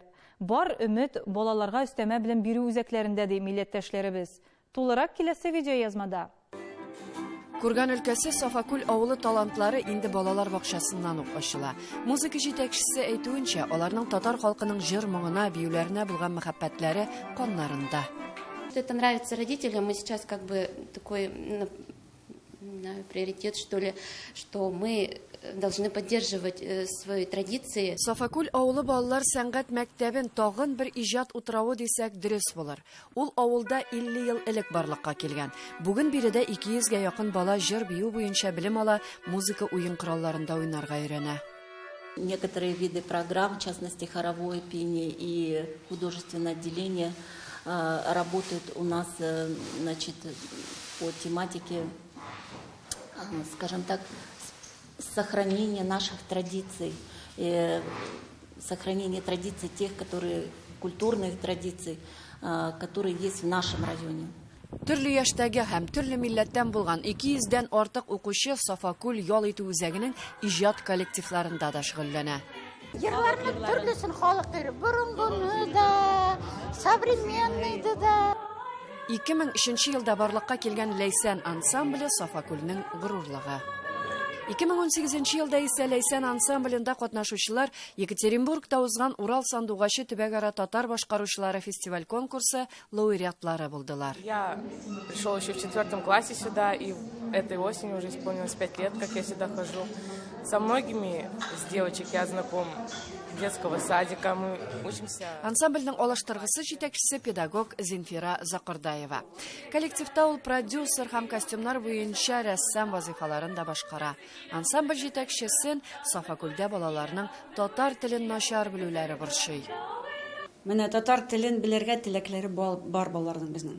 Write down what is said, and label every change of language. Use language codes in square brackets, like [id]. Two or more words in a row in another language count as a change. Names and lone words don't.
[tt] Бар өмет балаларга өстәмә белем бирү үзәкләрендә ди милләттәшләребез. Тулырак киләсе видеоязмада. Курган өлкәсе Сафакүл авылы талантлары инде балалар бакчасыннан ук ачыла. Музыка җитәкчесе әйтүенчә, аларның татар халкының җыр моңына, биюләренә булган мәхәббәтләре каннарында. [ru] Это нравится родителям, мы сейчас как бы такой приоритет, что ли, что мы должны поддерживать свои традиции. [tt] Сафакүл авылы балалар сәнгать мәктәбен тагын бер иҗат утравы дисәк дөрес булыр. Ул авылда 50 ел элек барлыкка килгән. Бүген биредә 200-гә якын бала җыр бию буенча белем ала, музыка уен коралларында уйнарга өйрәнә. [ru] Некоторые виды программ, в частности хоровое пение и художественное отделение, работают у нас, значит, по тематике, скажем так, сохранение наших традиций, сохранение традиций тех, культурных традиций, которые есть в нашем районе. [tt] Төрле яшьтәге һәм төрле милләттән булган 200-дән артык укучы Сафакүл ял итү үзәгенең иҗат коллективларында да шөгыльләнә. Йырларның төрлесен халык йөрі, борынгыны да, современныйды да. 2003 елда барлыкка килгән Ләйсән ансамбле Сафакүлнең горурлыгы. 2018 елда исә Ләйсән ансамблендә катнашучылар Екатеринбургта узган Урал сандугачы төбәгара татар башкаручылары фестиваль конкурсы лауреатлары булдылар. [ru] Я пришел еще в 4 классе сюда, и этой осенью уже исполнилось 5 лет, как я сюда хожу. Со многими из девочек я знаком. Детского садика мы учимся. [tt] Ансамбльнең алыштыргысы җитәкчесе педагог Зинфира Закырдаева. Коллективта ул продюсер һәм костюмнар буенча рәссам вазифаларын да башкара. Ансамбль җитәкчесен Сафакүлдә балаларның татар телен начар белүләре борчый. Менә татар телен белергә теләкләре бар балаларның безнең.